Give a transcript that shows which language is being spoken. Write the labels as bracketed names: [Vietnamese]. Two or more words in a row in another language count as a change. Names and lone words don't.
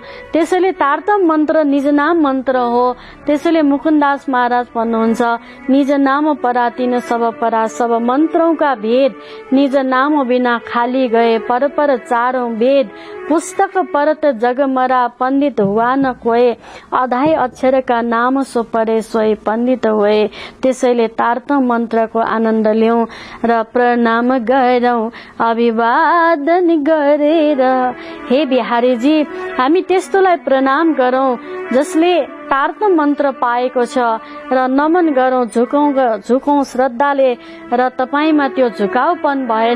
[Nepali] त्यसैले तारतम मन्त्र निज नाम मन्त्र हो। त्यसैले मुकुन्दास महाराज भन्नुहुन्छ निज नाम परातिन सब परा। [Hindi] सब मन्त्रौं का भेद निज नाम बिना खाली गए। पर पर चारौं वेद पुस्तक परत जग मरा। पंडित हुआ न कोए अधाई अक्षर का नाम सो परे सोई पंडित हुए। [Nepali] त्यसैले तारतम मन्त्रको आनन्द लियौं र प्रणाम गरौं, अभिवादन गरेर। हे बिहारीजी, हामी त्यस्तोलाई प्रणाम गरौं जसले तारतम मन्त्र पाएको छ र नमन गरौं, झुकौं श्रद्धाले र तपाईमा त्यो झुकाउपन भएन।